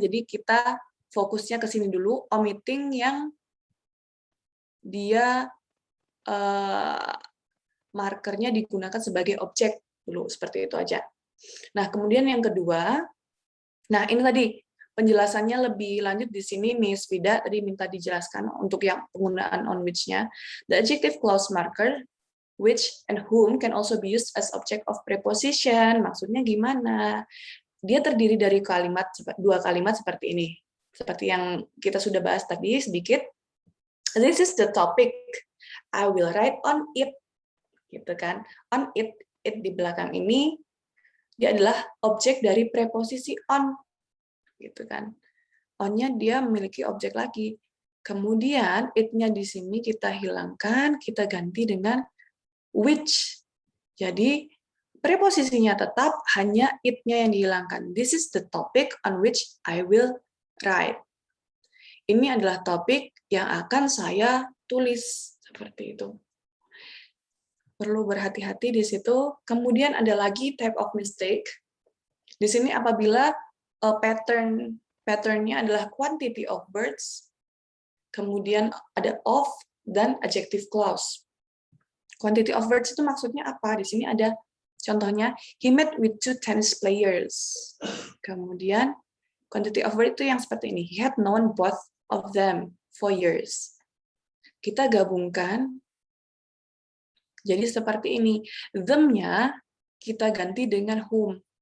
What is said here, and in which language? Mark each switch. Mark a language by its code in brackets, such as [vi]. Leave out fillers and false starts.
[id] Jadi kita fokusnya ke sini dulu, omitting yang dia markernya digunakan sebagai objek dulu, seperti itu aja. Nah, kemudian yang kedua, nah ini tadi penjelasannya lebih lanjut di sini, Miss Vida tadi minta dijelaskan untuk yang penggunaan on which-nya. [en] The adjective clause marker, which and whom can also be used as object of preposition. [id] Maksudnya gimana? Dia terdiri dari dua kalimat seperti ini. Seperti yang kita sudah bahas tadi sedikit. [en] This is the topic. I will write on it. [id] Gitu kan. On it di belakang ini dia adalah objek dari preposisi on. Gitu kan. On-nya dia memiliki objek lagi. Kemudian it-nya di sini kita hilangkan, kita ganti dengan which. Jadi preposisinya tetap, hanya it-nya yang dihilangkan. [en] This is the topic on which I will write. [id] Ini adalah topik yang akan saya tulis, seperti itu. Perlu berhati-hati di situ. Kemudian ada lagi type of mistake. Di sini apabila pattern-nya adalah quantity of words, kemudian ada of dan adjective clause. [en] Quantity of words [id] itu maksudnya apa? Di sini ada contohnya, [en] he met with 2 tennis players. [id] Kemudian [en] quantity of words [id] itu yang seperti ini, [en] he had known both of them for years. [id] Kita gabungkan jadi seperti ini. Them-nya kita ganti dengan whom.